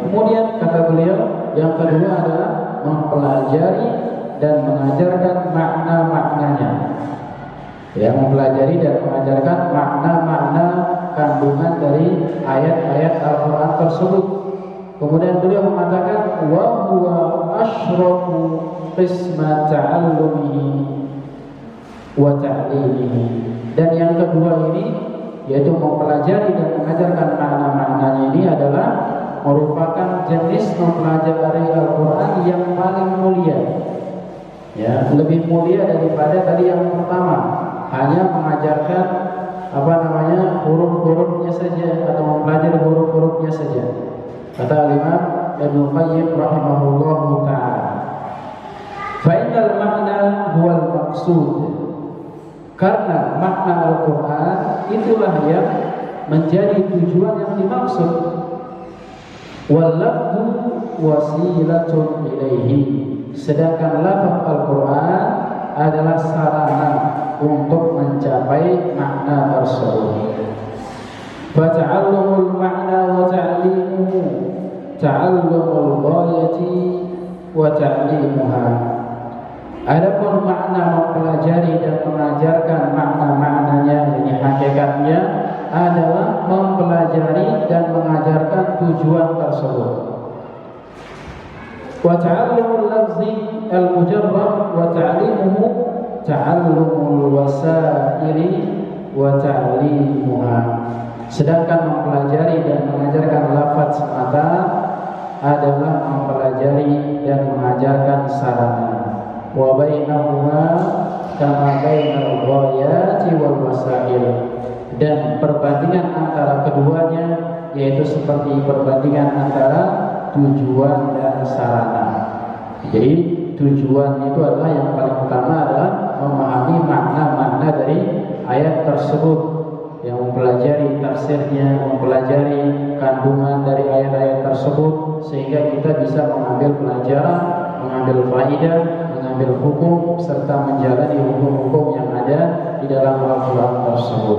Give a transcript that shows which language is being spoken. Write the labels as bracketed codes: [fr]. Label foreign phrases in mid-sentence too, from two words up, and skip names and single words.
[id] Kemudian kata beliau yang kedua adalah mempelajari dan mengajarkan makna-maknanya. Ya, mempelajari dan mengajarkan makna-makna kandungan dari ayat-ayat Al-Quran tersebut. [ar] Kemudian beliau mengatakan وهو أشرف قسمي تعلمه وتعليمه. [id] Dan yang kedua ini, yaitu mempelajari dan mengajarkan makna-maknanya, ini adalah merupakan jenis mempelajari Al-Quran yang paling mulia. Ya, lebih mulia daripada tadi yang pertama, hanya mengajarkan huruf-hurufnya saja atau mempelajari huruf-hurufnya saja. [ar] Kata Imam Ibnu Qayyim رحمه الله تعالى فإن المعنى هو المقصود, [id] karena makna Al-Quran itulah yang menjadi tujuan yang dimaksud. [ar] واللفظ وسيلة إليه, [id] sedangkan lafaz Al-Quran adalah sarana untuk mencapai makna tersebut. [ar] فتعلم المعنى وتعليمه تعلم الغاية وتعليمها. [id] Adapun makna mempelajari dan mengajarkan makna-maknanya, ini hakikatnya adalah mempelajari dan mengajarkan tujuan tersebut. [ar] وتعلم اللفظ المجرد وتعليمه تعلم الوسائل وتعليمها. [id] Sedangkan mempelajari dan mengajarkan lafaz semata adalah mempelajari dan mengajarkan sarana. [ar] وبينهما كما بين الغاية والوسائل, [id] dan perbandingan antara keduanya yaitu seperti perbandingan antara tujuan dan sarana. Jadi tujuan itu adalah yang paling utama adalah memahami makna-makna dari ayat tersebut, yang mempelajari tafsirnya, mempelajari kandungan dari ayat-ayat tersebut, sehingga kita bisa mengambil pelajaran, mengambil faidah, mengambil hukum, serta menjalani hukum-hukum yang ada di dalam Al-Quran tersebut.